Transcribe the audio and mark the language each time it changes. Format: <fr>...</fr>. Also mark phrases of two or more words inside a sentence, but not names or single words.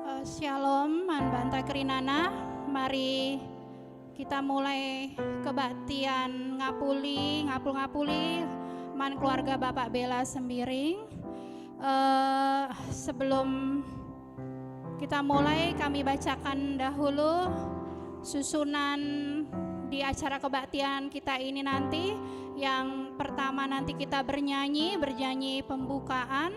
<id>Shalom,</id> <btx>Manbanta Kerinana.</btx> <id>Mari kita mulai kebaktian</id> <btx>ngapul-ngapuli man</btx> <id>keluarga Bapak Bela Sembiring. Sebelum kita mulai, kami bacakan dahulu susunan di acara kebaktian kita ini nanti. Yang pertama nanti kita berjanji pembukaan.</id>